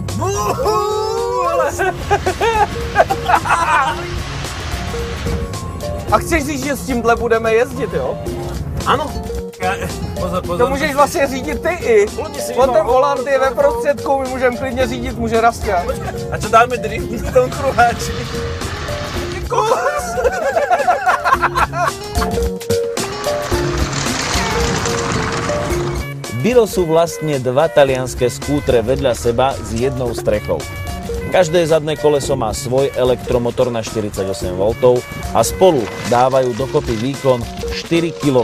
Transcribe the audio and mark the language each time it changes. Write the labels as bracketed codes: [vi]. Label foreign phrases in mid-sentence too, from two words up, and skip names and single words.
[cs] A chceš říct, že s tímhle budeme jezdit, jo? Ano. Pozor, pozor. To můžeš vlastně řídit ty i. On ten volant je ve prostředku, my můžeme klidně řídit, může Rastka. [sk] A čo dáme drift na tom kruháči? Biro sú vlastne dva talianské skútre vedľa seba s jednou strechou. Každé zadné koleso má svoj elektromotor na 48 V a spolu dávajú dokopy výkon 4 kW.